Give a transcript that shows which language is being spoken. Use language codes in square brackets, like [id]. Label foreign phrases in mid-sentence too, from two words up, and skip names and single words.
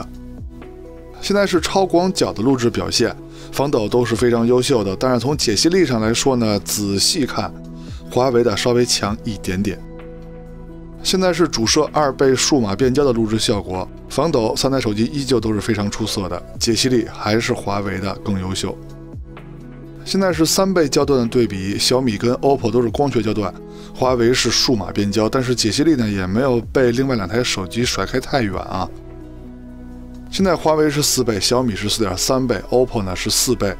[zh] 現在是超廣角的錄製表現，防抖都是非常優秀的，但是從解析力上來說呢，仔細看，華為的稍微強一點點。現在是主攝2倍數碼變焦的錄製效果，防抖3台手機依舊都是非常出色的，解析力還是華為的更優秀。現在是3倍焦段的對比，小米跟 OPPO 都是光学焦段，華為是數碼變焦，但是解析力呢也沒有被另外2台手機甩開太遠啊。現在華為是4倍，小米是4.3倍，OPPO 呢是4倍。